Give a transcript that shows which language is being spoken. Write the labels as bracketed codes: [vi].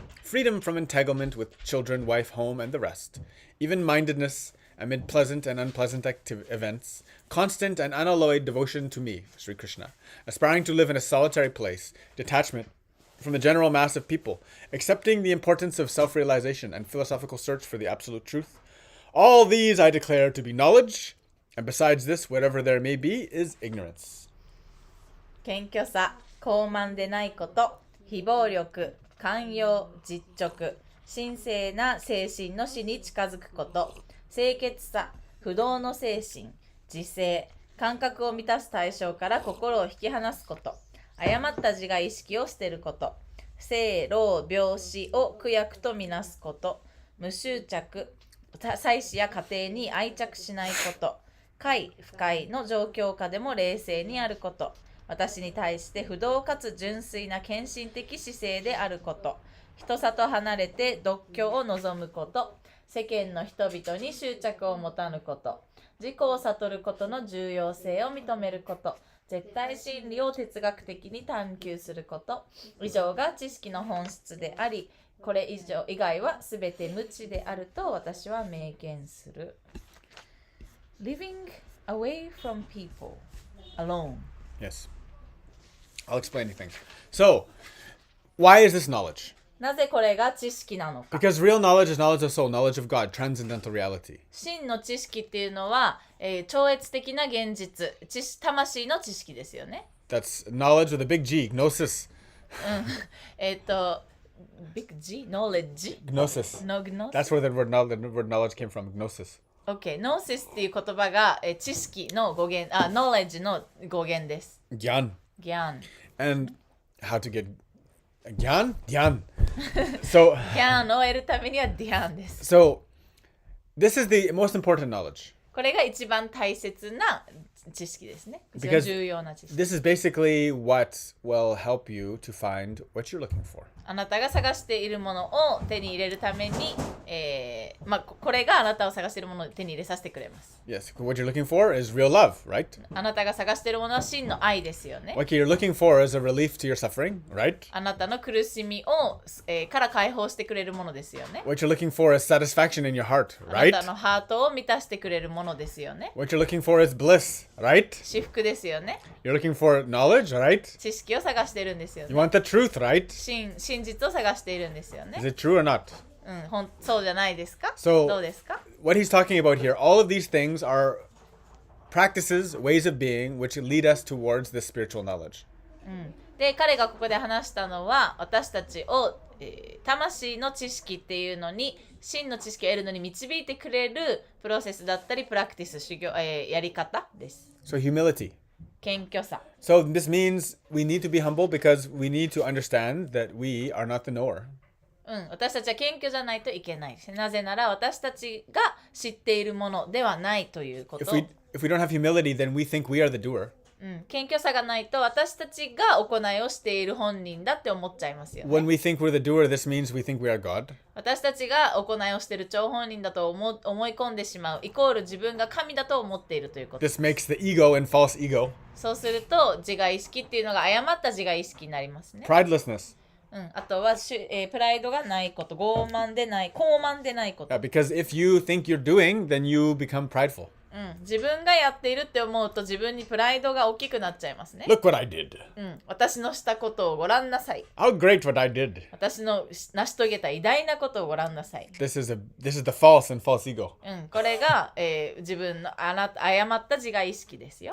[en] freedom from entanglement with children, wife, home, and the rest, even-mindedness amid pleasant and unpleasant events, constant and unalloyed devotion to me, Sri Krishna, aspiring to live in a solitary place, detachment from the general mass of people, accepting the importance of self-realization and philosophical search for the absolute truth. All these I declare to be knowledge, and besides this, whatever there may be, is ignorance. [ja] 謙虚さ、傲慢でないこと、非暴力、寛容、実直、神聖な精神の死に近づくこと、清潔さ、不動の精神、自制、感覚を満たす対象から心を引き離すこと、誤った自我意識を捨てること、生老病死を苦役とみなすこと、無執着、妻子や家庭に愛着しないこと、快不快の状況下でも冷静にあること、私に対して不動かつ純粋な献身的姿勢であること、人里離れて独居を望むこと、世間の人々に執着を持たぬこと、自己を悟ることの重要性を認めること、絶対真理を哲学的に探求すること、以上が知識の本質であり、これ以外はすべて無知であると私は明言する。 [en] Living away from people alone. Yes. I'll explain things. So, why is this knowledge? [ja] なぜこれが知識なのか。 [en] Because real knowledge is knowledge of soul, knowledge of God, transcendental reality. [ja] 真の知識っていうのは、超越的な現実、魂の知識ですよね。 [en] That's knowledge with a big G, gnosis. Big G? Knowledge? Gnosis. No, gnosis? That's where the word knowledge came from, gnosis. OK。 [ja] Gnosis っていう言葉が、知識の語源、knowledge の語源です。 [en] Gyan. [ja] ギャン。 [en] And how to get Gyan? Gyan. So, [ja] ギャンを得るためにはディアンです。 [en] so this is the most important knowledge. [ja] これが一番大切な知識ですね。一番 [en] Because [ja] 重要な知識。 [en] this is basically what will help you to find what you're looking for. [ja] あなたが探しているものを手に入れるために、これがあなたを探しているものを手に入れさせてくれます。 [en] Yes, what you're looking for is real love, right? [ja] あなたが探しているものは真の愛ですよね。 [en] What you're looking for is a relief to your suffering, right? [ja] あなたの苦しみを、から解放してくれるものですよね。 [en] What you're looking for is satisfaction in your heart, [ja] あな [en] right? [ja] たのハートを満たしてくれるものですよね。 [en] What you're looking for is bliss, right? [ja] 至福ですよね。 [en] You're looking for knowledge, right? [ja] 知識を探してるんですよ [en] You [ja] ね。 [en] want the truth, right? [ja] 真実を探しているんですよね [en] Is。it true or not? [ja] そうじゃないですか？ [en] So- [ja] どうですか？ [en] What he's talking about here, all of these things are practices, ways of being, which lead us towards this spiritual knowledge. [ja] で、彼がここで話したのは、私たちを、魂の知識っていうのに、真の知識を得るのに導いてくれるプロセスだったり、プラクティス、修行、やり方です。 [en] So humility. [ja] 謙虚さ。 [en] So this means we need to be humble because we need to understand that we are not the knower. [ja] 私たちは謙虚じゃないといけない。なぜなら私たちが知っているものではないということ。 [en] If we don't have humility, then we think we are the doer. [ja] 謙虚さがないと私たちが行いをしている本人だって思っちゃいますよね。 [en] When we think we're the doer, this means we think we are God. [ja] 私たちが行いをしている張本人だと思い込んでしまうイコール自分が神だと思っているということ。 [en] This makes the ego and false ego. [ja] そうすると自我意識っていうのが誤った自我意識になりますね。 [en] Pridelessness. [ja] あとはプライドがないこと、傲慢でないこと [en] Because if you think you're doing, then you become prideful. [ja] 自分がやっているって思うと自分にプライドが大きくなっちゃいますね。 [en] Look what I did. [ja] 私のしたことをご覧なさい。 [en] How great what I did. [ja] 私の成し遂げた偉大なことをご覧なさい。 [en] This is the false and false ego. [ja] これが、自分の誤った自我意識ですよ。